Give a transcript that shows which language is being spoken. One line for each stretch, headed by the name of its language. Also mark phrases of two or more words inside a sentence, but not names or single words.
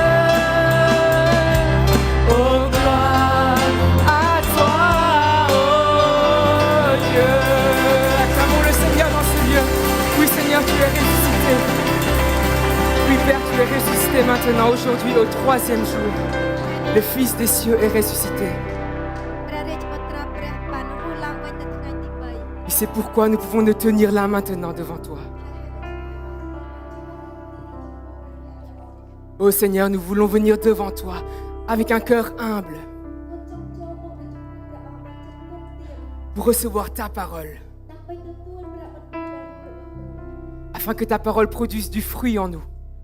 French: Oh gloire à toi, oh Dieu. Acclamons le Seigneur dans ce lieu. Oui Seigneur, tu es ressuscité. Oui Père, tu es ressuscité maintenant, aujourd'hui, au 3e jour. Le Fils des cieux est ressuscité.
Khmer: ព្រះរាជបុត្រាព្រះបានរស់ឡើងវិញនៅថ្ងៃទី
French: Et c'est pourquoi nous pouvons nous tenir là maintenant devant toi. Ô Seigneur, nous voulons venir devant toi avec un cœur humble pour recevoir ta parole, afin que ta parole produise du fruit en nous.